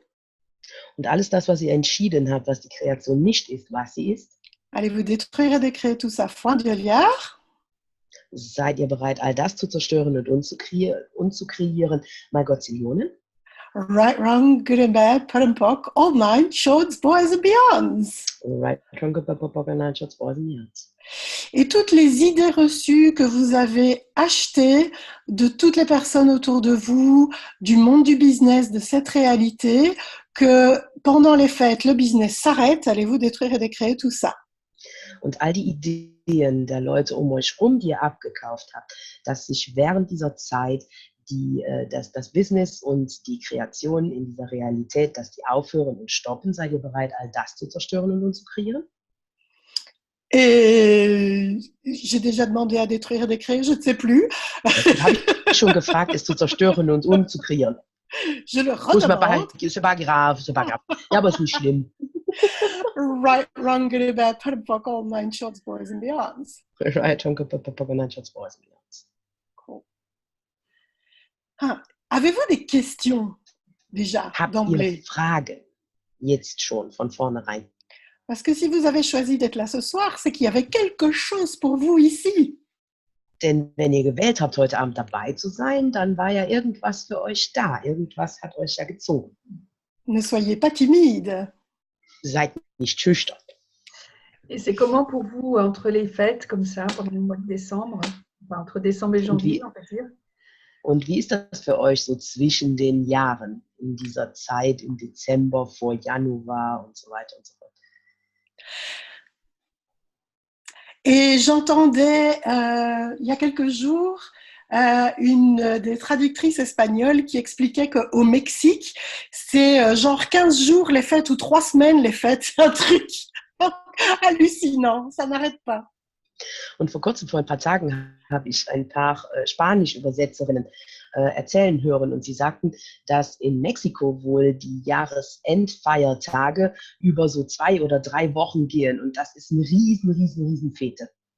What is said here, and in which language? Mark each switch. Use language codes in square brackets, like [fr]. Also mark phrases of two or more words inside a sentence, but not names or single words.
[de] und alles das, was ihr entschieden habt, was die Kreation nicht ist, was sie ist, [fr] allez-vous détruire et décréer tout ça, foi de liard? [de] seid ihr bereit, all das zu zerstören und umzukreieren, mal Gottzillionen? [en] Right, wrong, good and bad, put and pock, all nine, shorts, boys and beyonds. Right, Schatz, Boys and Girls. [fr] Et toutes les idées reçues que vous avez achetées de toutes les personnes autour de vous, du monde du business, de cette réalité, que pendant les fêtes, le business s'arrête, allez-vous détruire et décréer tout ça. [de] Und all die Ideen der Leute um euch rum, die ihr abgekauft habt, dass sich während dieser Zeit das Business und die Kreation in dieser Realität, dass die aufhören und stoppen, seid ihr bereit, all das zu zerstören und zu kreieren? [fr] Et j'ai déjà demandé à détruire et décréer, je ne sais plus. [de] Das habe ich schon gefragt, es zu zerstören und umzukreieren. [fr] Je le redemande. C'est pas grave. [de] Ja, aber ist nicht schlimm. [en] Right, wrong, good and bad, put and pock, all nine, shorts, boys and beyonds. Right, Schatz, Boys and Girls. [fr] Cool. Avez-vous des questions déjà [de] Habt [fr] d'emblée? [de] ihr Fragen jetzt schon von vornherein? [fr] Parce que si vous avez choisi d'être là ce soir, c'est qu'il y avait quelque chose pour vous ici. [de] Denn wenn ihr gewählt habt, heute Abend dabei zu sein, dann war ja irgendwas für euch da. Irgendwas hat euch ja gezogen. [fr] Ne soyez pas timide. [de] Seid nicht schüchtern. [fr] Et c'est comment pour vous, entre les fêtes, comme ça, pendant le mois de décembre, enfin, entre décembre et janvier, on va dire? [de] Und wie ist das für euch so zwischen den Jahren, in dieser Zeit, im Dezember, vor Januar und so weiter und so fort? [fr] Et j'entendais il y a quelques jours une des traductrices espagnoles qui expliquait qu'au Mexique, c'est genre 15 jours les fêtes ou 3 semaines les fêtes. C'est un truc hallucinant, ça n'arrête pas. [de] Und vor kurzem, vor ein paar Tagen, habe ich ein paar Spanisch-Übersetzerinnen erzählen hören und sie sagten, dass in Mexiko wohl die Jahresendfeiertage über so 2 oder 3 Wochen gehen und das ist eine riesen Fete.